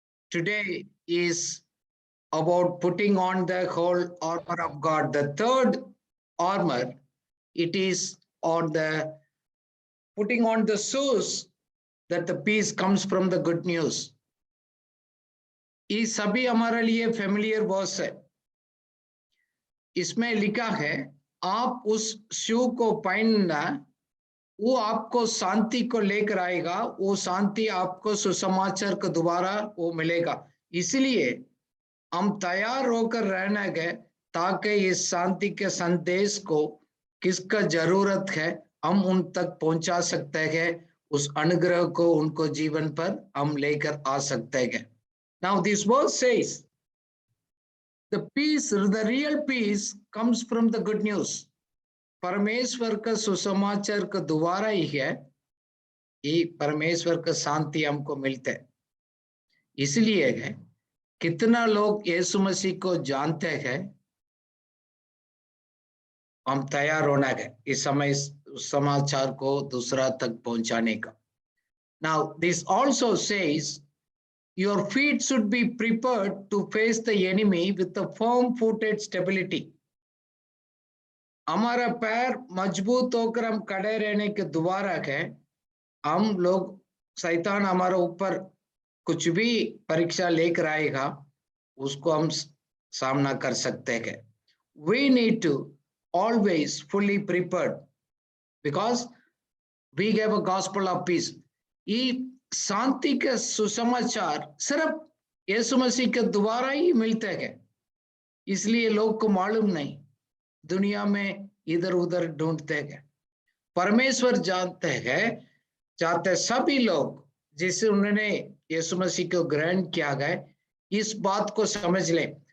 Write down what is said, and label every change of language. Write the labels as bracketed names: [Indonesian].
[English] Today is about putting on the whole armor of God. The third armor, it is on the putting on the shoes that the peace comes from the good news. [Hindi] ये सभी हमारे लिए familiar verse है. इसमें लिखा है आप उस शू को पहनना, वो आपको शांति को लेकर आएगा, वो शांति आपको सुसमाचार के द्वारा वो मिलेगा. इसलिए हम तैयार होकर रहना है ताकि इस शांति के संदेश को किसका जरूरत है हम उन तक पहुंचा सकते हैं, उस अनुग्रह को उनको जीवन पर हम लेकर आ सकते हैं. [English] Now this verse says the peace, the real peace comes from the good news. [Hindi] परमेश्वर का सुसमाचार का द्वारा ही है ये परमेश्वर का शांति हमको मिलता है. इसलिए है कितना लोग यीशु मसीह को जानते हैं, हम तैयार होना है इस समय समाचार को दूसरा तक पहुंचाने का. [English] Now this also says your feet should be prepared to face the enemy with a firm-footed stability. [Hindi] हमारा पैर मजबूत होकर हम खड़े रहने के द्वारा है हम लोग शैतान हमारे ऊपर कुछ भी परीक्षा लेकर आएगा उसको हम सामना कर सकते हैं. [English] We need to always fully prepared because we have a gospel of peace. [Hindi] ये शांति का सुसमाचार सिर्फ यीशु मसीह के द्वारा ही मिलते हैं. इसलिए लोग को मालूम नहीं, दुनिया में इधर उधर ढूंढते हैं. परमेश्वर जानते हैं, चाहते सभी लोग जिसे उन्होंने यीशु मसीह को ग्रहण किया गया इस बात को समझ लें.